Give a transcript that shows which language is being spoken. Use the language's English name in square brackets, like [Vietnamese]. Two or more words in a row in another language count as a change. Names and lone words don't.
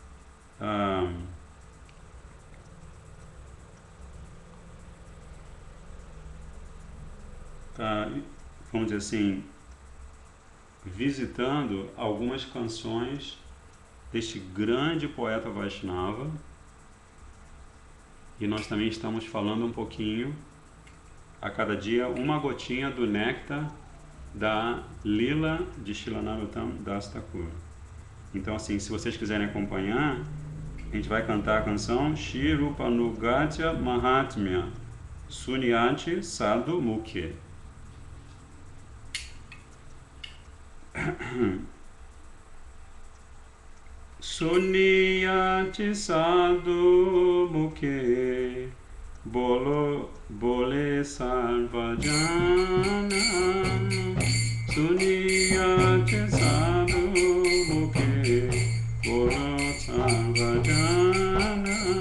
[Portuguese] vamos dizer assim, visitando algumas canções deste grande poeta Vaishnava, e nós também estamos falando um pouquinho, a cada dia, uma gotinha do néctar da Lila de Srila Narottam Das Thakur. Então, assim, se vocês quiserem acompanhar, a gente vai cantar a canção Shri Rupanugatya Mahatmya Sunyati Sadhu Mukhe. [Bangla] শুনিয়াছি সাধু মুখে বলে সর্বজন শুনিয়াছি সাধু মুখে বলে সর্বজন